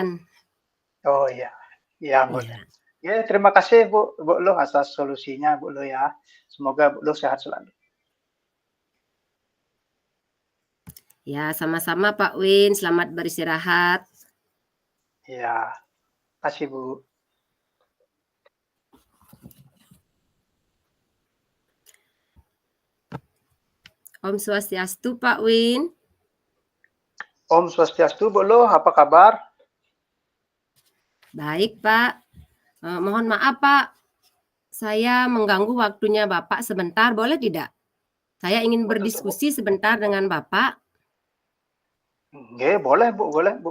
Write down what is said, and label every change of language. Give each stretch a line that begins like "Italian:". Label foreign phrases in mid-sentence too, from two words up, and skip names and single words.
Indonesian: Oh, iya. Iya, boleh. Iya. Ya, terima kasih, Bu Luh atas solusinya, Bu Luh ya. Semoga Bu Luh sehat selalu. Ya, sama-sama Pak Win. Selamat beristirahat. Iya, kasih, Bu.
Balinese: Om Swastiastu Pak Win. Om Swastiastu, Bu Luh,
Indonesian: apa kabar? Baik Pak. Mohon maaf Pak, saya mengganggu waktunya Bapak sebentar, boleh tidak? Saya ingin Oh, tentu, Bu. berdiskusi sebentar dengan Bapak. Nggih, boleh, Bu, boleh, Bu.